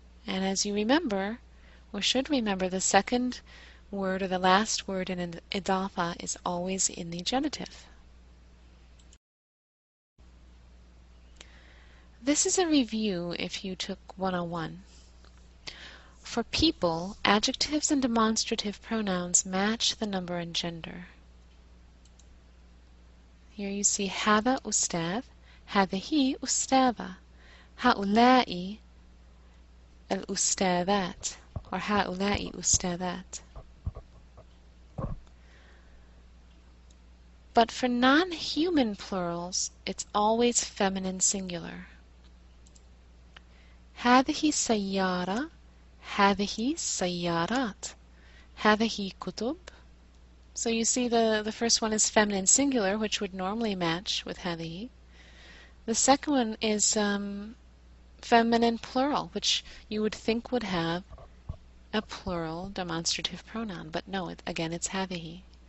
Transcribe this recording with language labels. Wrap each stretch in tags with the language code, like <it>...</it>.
<en>And as you remember, or should remember, the second word or the last word in an idafa is always in the genitive. This is a review if you took 101. For people, adjectives and demonstrative pronouns match the number and gender. Here you see</en> <ar>هذا أستاذ, هذه أستاذة, هؤلاء الأستاذات,</ar> <en>or</en> <ar>هؤلاء أستاذات.</ar> <en>But for non-human plurals, it's always feminine singular.</en> <ar>هذه سيارة, هذه سيارات, هذه كتب.</ar> <en>So you see the first one is feminine singular, which would normally match with</en> <ar>هذه.</ar> <en>The second one is feminine plural, which you would think would have a plural demonstrative pronoun, but no, again it's</en> <ar>هذه.</ar>